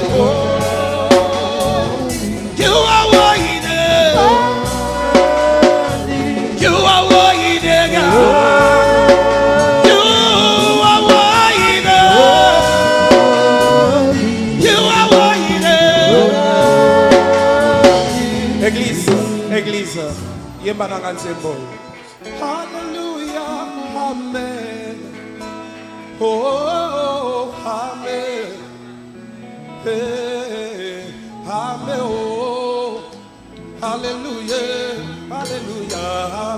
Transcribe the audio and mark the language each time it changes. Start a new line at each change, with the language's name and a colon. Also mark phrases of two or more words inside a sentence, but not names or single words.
English: Oh, you are waiting. You are waiting. You are waiting. You are waiting.
French: Église, église.
Lingala: Yemba na kansembo. Hallelujah, amen. Oh, amen. Hey, amen. Oh, hallelujah, hallelujah.